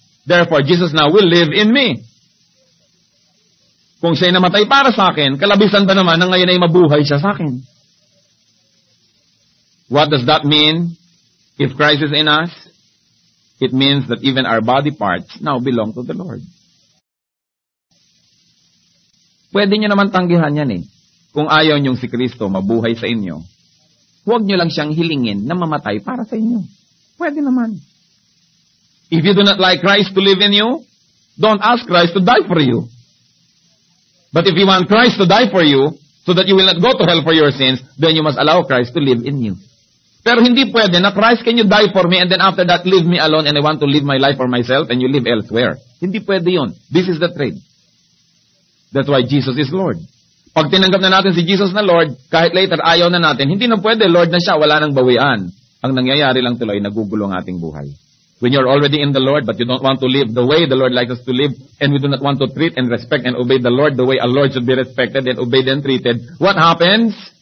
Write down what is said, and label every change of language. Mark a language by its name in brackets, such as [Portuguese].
[English] Therefore, Jesus now will live in me. [Filipino] Kung siya'y namatay para sa akin, kalabisan ba naman na ngayon ay mabuhay siya sa akin? [English] What does that mean? If Christ is in us, it means that even our body parts now belong to the Lord. [Filipino] Pwede nyo naman tanggihan yan eh. Kung ayaw nyong si Kristo mabuhay sa inyo, huwag nyo lang siyang hilingin na mamatay para sa inyo. Pwede naman. [English] If you do not like Christ to live in you, don't ask Christ to die for you. But if you want Christ to die for you, so that you will not go to hell for your sins, then you must allow Christ to live in you. [Filipino] Pero hindi pwede na, [English] Christ, can you die for me, and then after that, leave me alone, and I want to live my life for myself, and you live elsewhere. [Filipino] Hindi pwede yun. [English] This is the trade. That's why Jesus is Lord. [Filipino] Pag tinanggap na natin si Jesus na Lord, kahit later ayaw na natin, hindi na pwede, Lord na siya, wala nang bawian. Ang nangyayari lang tuloy, nagugulo ang ating buhay. [English] When you're already in the Lord, but you don't want to live the way the Lord likes us to live, and we do not want to treat and respect and obey the Lord the way a Lord should be respected and obeyed and treated, what happens?